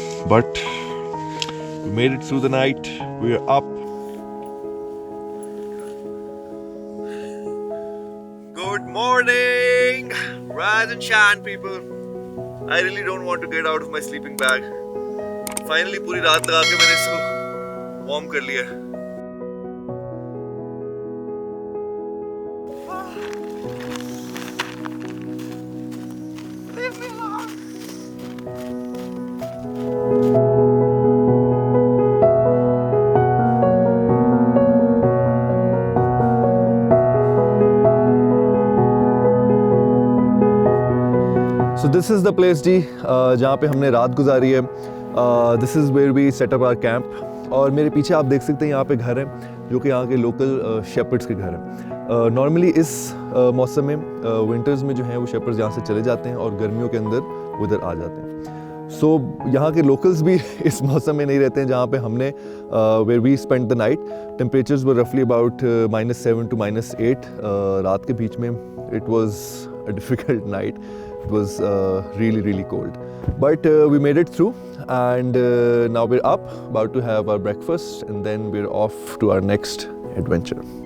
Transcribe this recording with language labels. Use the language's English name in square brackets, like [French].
[English] But we made it through the night. We're up. Good morning! Rise and shine, people. I really don't want to get out of my sleeping bag. [Hindi] Finally, पूरी रात लगा के मैंने इसको warm कर लिया. [English] So this is the place [Hindi] जी जहाँ पे हमने रात गुजारी है. [English] This is where we set up our camp. [Hindi] और मेरे पीछे आप देख सकते हैं यहाँ पे घर हैं जो कि यहाँ के लोकल शेपर्ड्स के घर हैं. नॉर्मली इस मौसम में विंटर्स में जो हैं वो शेपर्ड्स यहाँ से चले जाते हैं और गर्मियों के अंदर वो इधर आ जाते हैं. सो यहाँ के लोकल्स भी इस मौसम में नहीं रहते हैं जहाँ पे हमने [English] Where we spend the night. Temperatures वर रफली about -7 to -8 [Hindi] रात के बीच में. [English] It was a difficult night. It was really cold, but we made it through, and now we're up, about to have our breakfast, and then we're off to our next adventure.